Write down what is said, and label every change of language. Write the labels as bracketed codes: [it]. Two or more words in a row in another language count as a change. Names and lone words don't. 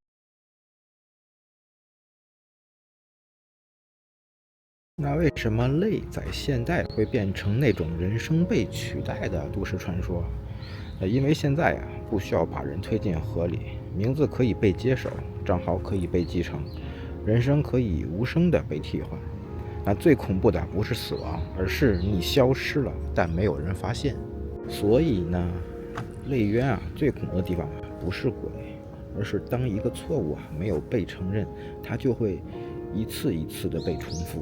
[zh] 那為什麼淚在現代會變成那種人生被取代的都市傳說？因為現在啊，不需要把人推進河裡，名字可以被接手，賬號可以被繼承，人生可以無聲的被替換。那最恐怖的不是死亡，而是你消失了，但沒有人發現。所以呢，淚淵啊，最恐怖的地方不是鬼，而是當一個錯誤啊沒有被承認，它就會一次一次的被重複。